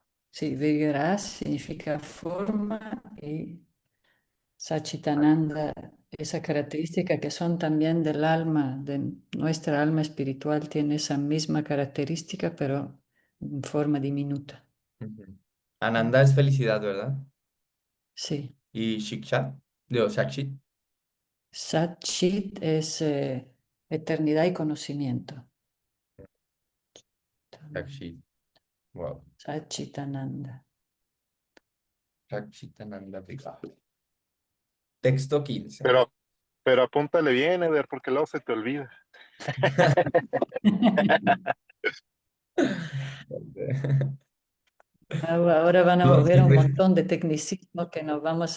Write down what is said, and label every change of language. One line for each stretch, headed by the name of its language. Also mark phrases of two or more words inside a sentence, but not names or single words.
Spanish: Sí, Vigra significa forma y Satchitananda, esa característica que son también del alma, de nuestra alma espiritual, tiene esa misma característica, pero en forma diminuta. Ujú. Ananda es felicidad, ¿verdad? Sí, Y Shiksha, digo, Shakshit, Satchit es eternidad y conocimiento. Shakshit, wow. Satchitananda.
Sanskrit: शक्षितानन्द विग्रह.
Spanish: Texto 15. Pero, pero apúntale bien, Eder, porque luego se te olvida. Ahora van a No, ver un siempre. montón de tecnicismos que nos vamos